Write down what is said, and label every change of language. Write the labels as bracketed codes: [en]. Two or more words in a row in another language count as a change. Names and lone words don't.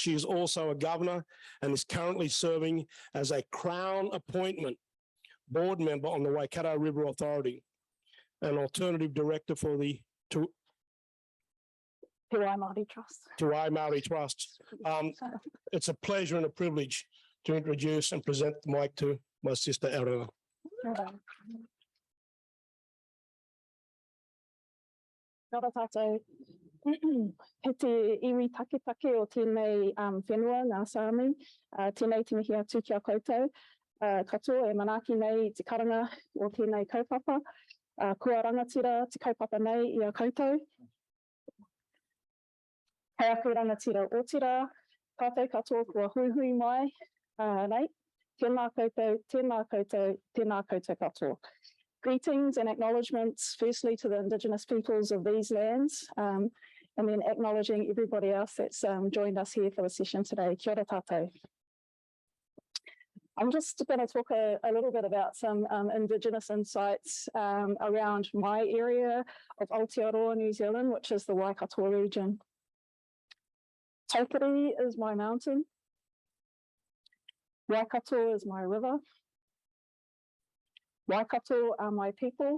[en] She is also a governor and is currently serving as a Crown appointment board member on the Waikato River Authority, an alternative director for the Te Wai Māori Trust. Te Wai Māori Trust. It's a pleasure and a privilege to introduce and present the mic to my sister, Elena. [mi] Kia ora tātou. He te iwi taketake o tēnei whenua, ngā Sami, tēnei te mihi atu kia koutou. Katoa e manaki nei te karanga o tēnei kaupapa. Kua rangatira te kaupapa nei i a koutou. Hei aku rangatira otira, tātou katoa kua huihui mai nei. Tēnā koutou, tēnā koutou, tēnā koutou katoa. [en] Greetings and acknowledgements, firstly to the Indigenous peoples of these lands, and then acknowledging everybody else that's joined us here for the session today. [mi] Kia ora tātou. [en] I'm just going to talk a little bit about some Indigenous insights around my area of Aotearoa, New Zealand, which is the Waikato region. Taupiri is my mountain. Waikato is my river. Waikato are my people.